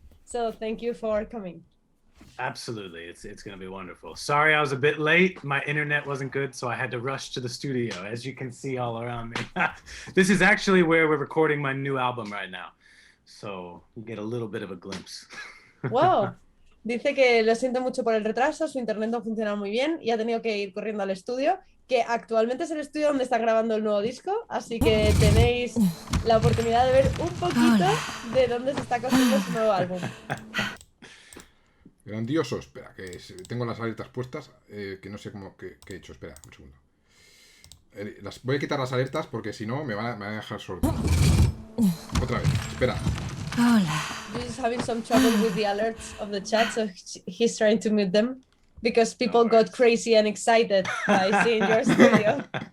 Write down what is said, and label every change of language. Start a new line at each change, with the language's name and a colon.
English: So thank you for coming. Absolutely. It's going to be wonderful. Sorry I was a bit late. My internet wasn't good, so I had to rush to the studio, as you can see all around me. This is actually where we're recording my new album right now. So you get a little bit of a glimpse. Wow.
Spanish: Dice que lo siente mucho por el retraso, su internet no funciona muy bien y ha tenido que ir corriendo al estudio, que actualmente es el estudio donde está grabando el nuevo disco, así que tenéis la oportunidad de ver un poquito de dónde se está cosiendo su nuevo álbum. Grandioso. Espera, que tengo las alertas puestas, que no sé cómo que he hecho. Espera, un segundo. Voy a quitar las alertas porque si no me van a dejar sordo. Otra vez, espera. Hola.
English: He's having some trouble with the alerts of the chat, so he's trying to mute them because people got crazy and excited by seeing your studio.